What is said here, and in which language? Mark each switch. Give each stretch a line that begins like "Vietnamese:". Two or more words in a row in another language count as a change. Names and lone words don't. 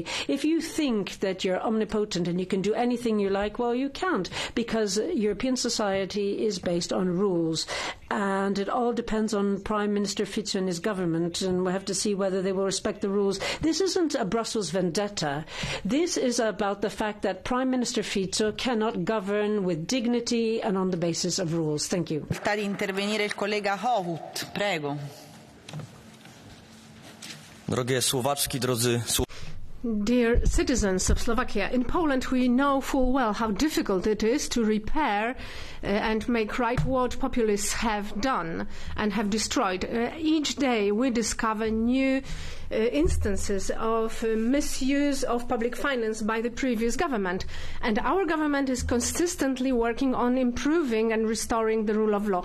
English: If you think that you're omnipotent and you can do anything you like, well, you can't, because European society is based on rules. And it all depends on Prime Minister Fico and his government, and we'll have to see whether they will respect the rules. This isn't a Brussels vendetta. This is about the fact that Prime Minister Fico cannot govern with dignity and on the basis of rules. Thank you.
Italian: Di intervenire il collega Hohut. Prego.
Polish: Drogie Słowaczki, drodzy
English: Dear citizens of Slovakia, in Poland we know full well how difficult it is to repair and make right what populists have done and have destroyed. Each day we discover new instances of misuse of public finance by the previous government, and our government is consistently working on improving and restoring the rule of law.